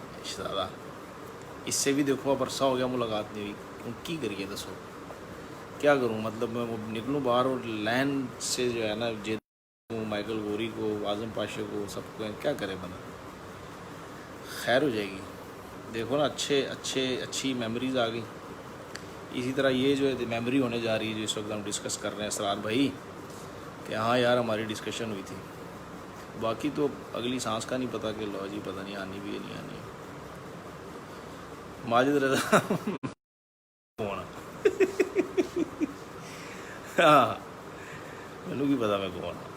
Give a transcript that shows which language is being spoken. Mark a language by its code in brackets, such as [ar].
[ur] شہزادہ اس سے بھی دیکھو اب عرصہ ہو گیا ملاقات نہیں ہوئی. [pa] کی کریے دسو [ur] کیا کروں؟ مطلب میں وہ نکلوں باہر اور لین سے جو ہے نا مائیکل گوری کو، اعظم پاشا کو، سب کو کیا کرے بندہ؟ خیر ہو جائے گی. دیکھو نا اچھی میموریز آ گئی. اسی طرح یہ جو ہے میموری ہونے جا رہی ہے جو اس وقت ہم ڈسکس کر رہے ہیں اسرار بھائی، کہ ہاں یار ہماری ڈسکشن ہوئی تھی. باقی تو اگلی سانس کا نہیں پتہ کہ لو جی پتہ نہیں آنی بھی ہے نہیں آنی. [pa] ماجد رضا کون؟ ہاں مینو کی پتا میں کون.